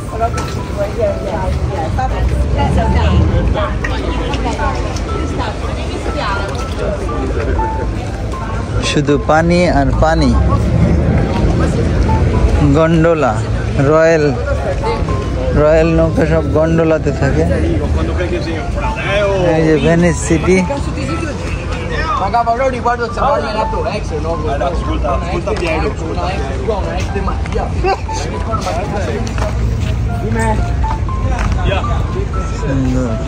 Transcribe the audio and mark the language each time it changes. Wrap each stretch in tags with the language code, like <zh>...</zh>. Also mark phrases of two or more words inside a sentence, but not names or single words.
<bn>শুধু পানি আর পানি। গন্ডোলা, রয়্যাল নৌকা সব গন্ডোলাতে থাকে। এই যে ভেনিস সিটি,</bn> <it>Magari però riguardo il allenatore, ex no? Ascolta Piero. Ex di Mattia.</it> <bn>সুন্দর।</bn>